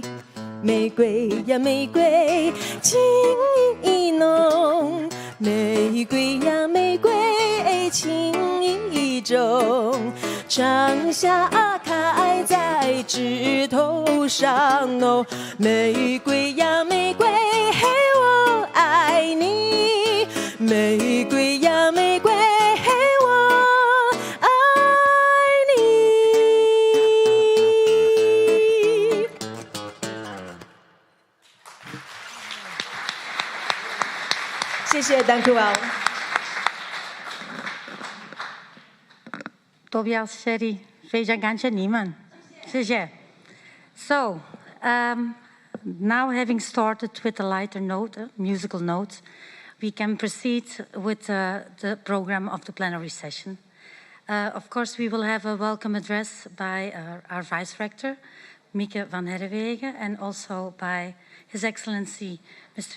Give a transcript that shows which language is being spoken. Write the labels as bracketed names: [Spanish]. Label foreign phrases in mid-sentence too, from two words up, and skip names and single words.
[Chinese] 玫瑰呀玫瑰情意浓，玫瑰呀玫瑰情意重，长夏开在枝头上哦，玫瑰呀玫瑰嘿我爱你，玫瑰呀玫瑰嘿我爱你。谢谢 [Dutch] dank u wel。 [Chinese] Tobias, [English] Sherry, [Chinese] 非常感谢你们，谢谢。 [English] So, now having started with a lighter note, a musical note, we can proceed with the program of the plenary session. Of course, we will have a welcome address by our Vice Rector, Mieke van Herrewegen, and also by His Excellency Mr.